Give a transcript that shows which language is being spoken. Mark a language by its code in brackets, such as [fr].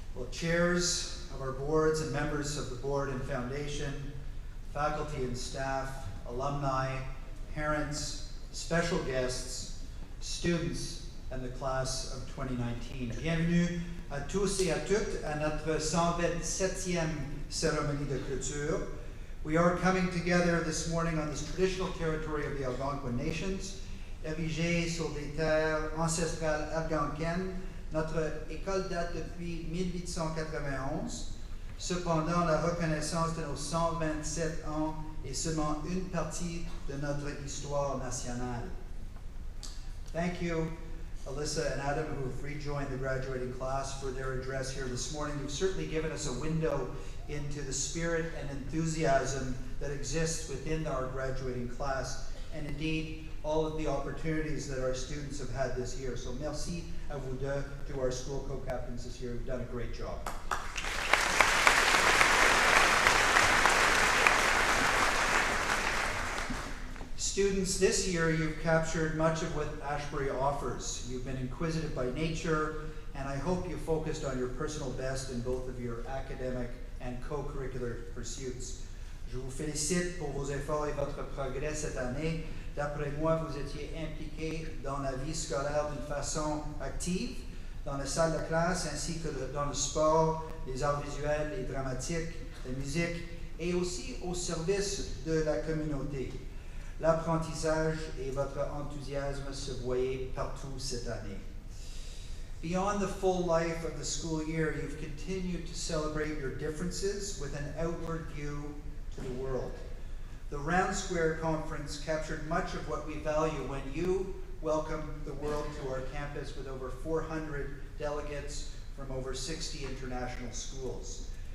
[en] Chairs of our boards and members of the board and foundation, faculty and staff, alumni, parents, special guests, students, and the class of 2019. [fr] Bienvenue à tous et à toutes à notre 127e cérémonie de clôture. [en] We are coming together this morning on this traditional territory of the Algonquin Nations, [fr] érigée sur des terres ancestrales algonquines. Notre école date depuis 1891. Cependant, la reconnaissance de nos 127 ans est seulement une partie de notre histoire nationale. [en] Thank you, Alyssa and Adam, who have rejoined the graduating class, for their address here this morning. You've certainly given us a window into the spirit and enthusiasm that exists within our graduating class, and indeed, all of the opportunities that our students have had this year. So [fr] merci à vous deux, [en] to our school co-captains this year, who've done a great job. Students, this year you've captured much of what Ashbury offers. You've been inquisitive by nature, and I hope you focused on your personal best in both of your academic and co-curricular pursuits. [fr] Je vous félicite pour vos efforts et votre progrès cette année. D'après moi, vous étiez impliqués dans la vie scolaire d'une façon active, dans la salle de classe ainsi que dans le sport, les arts visuels, les dramatiques, la musique, et aussi au service de la communauté. L'apprentissage et votre enthousiasme se voyaient partout cette année. [en] Beyond the full life of the school year, you've continued to celebrate your differences with an outward view to the world. The Round Square Conference captured much of what we value when you welcomed the world to our campus with over 400 delegates from over 60 international schools.